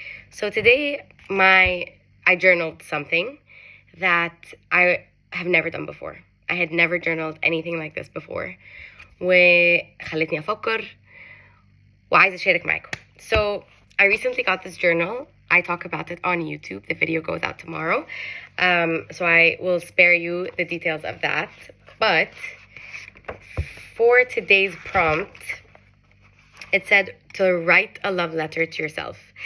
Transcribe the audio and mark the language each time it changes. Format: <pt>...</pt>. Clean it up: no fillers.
<en>So today, I journaled something that I have never done before. I had never journaled anything like this before.</en> <ar>وخلتني أفكر وعايزة أشارك معاكم.</ar> <en>So I recently got this journal. I talk about it on YouTube. The video goes out tomorrow. So I will spare you the details of that. But for today's prompt, it said to write a love letter to yourself.</en>